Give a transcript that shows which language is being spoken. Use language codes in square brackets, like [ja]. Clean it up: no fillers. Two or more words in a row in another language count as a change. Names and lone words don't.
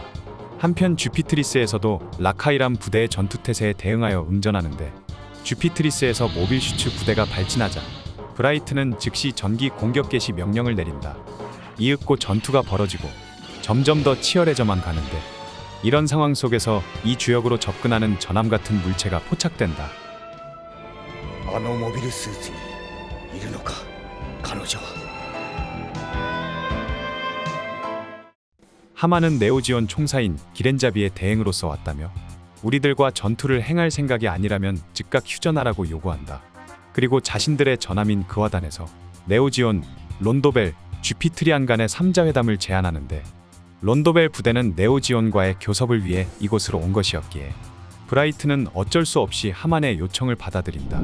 [ko] 한편 주피트리스에서도 라카이람 부대의 전투태세에 대응하여 응전하는데, 주피트리스에서 모빌슈츠 부대가 발진하자 브라이트는 즉시 전기 공격 개시 명령을 내린다. 이윽고 전투가 벌어지고 점점 더 치열해져만 가는데, 이런 상황 속에서 이 주역으로 접근하는 전함 같은 물체가 포착된다. [ja] あのモビルスーツにいるのか、彼女は。 [ko] 하마는 네오지온 총사인 기렌자비의 대행으로서 왔다며 우리들과 전투를 행할 생각이 아니라면 즉각 휴전하라고 요구한다. 그리고 자신들의 전함인 그와단에서 네오지온, 론도벨, 주피트리안 간의 3자회담을 제안하는데, 론도벨 부대는 네오지온과의 교섭을 위해 이곳으로 온 것이었기에 브라이트는 어쩔 수 없이 하만의 요청을 받아들인다.